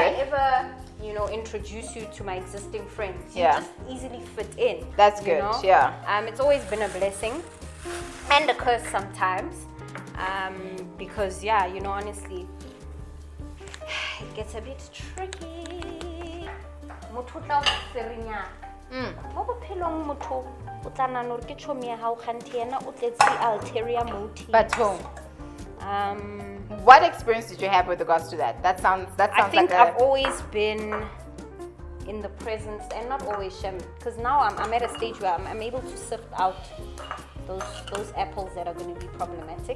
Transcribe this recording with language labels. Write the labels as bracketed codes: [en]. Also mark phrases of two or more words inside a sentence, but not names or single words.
[en] I ever, introduce you to my existing friends, you just easily fit in. That's good, yeah. It's always been a blessing and a curse sometimes. Because, honestly, it gets a bit tricky. [st] Motho tla o serinya. Mo bophelong motho o tla nna hore ke chomi ya hao kganthe yena o tletse [en] ulterior motives. But what experience did you have with regards to that? That sounds I think like I've always been in the presence, and not always Shem, because now I'm at a stage where I'm able to sift out those apples that are going to be problematic.